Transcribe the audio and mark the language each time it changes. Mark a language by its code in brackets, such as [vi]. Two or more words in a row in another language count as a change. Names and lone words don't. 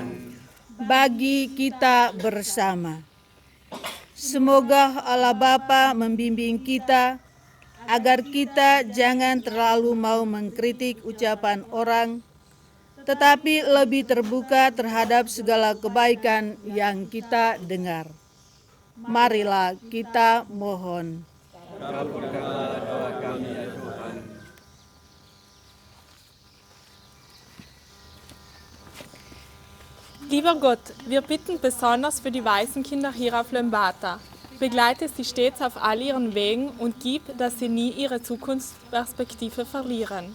[id] Bagi kita bersama, semoga Allah Bapa membimbing kita agar kita jangan terlalu mau mengkritik ucapan orang, tetapi lebih terbuka terhadap segala kebaikan yang kita dengar. Marilah kita mohon. Kabulkanlah doa kami ya Tuhan. [de] Lieber Gott, wir bitten besonders für die Waisenkinder hier auf Lembata. Begleite sie stets auf all ihren Wegen und gib, dass sie nie ihre Zukunftsperspektive verlieren.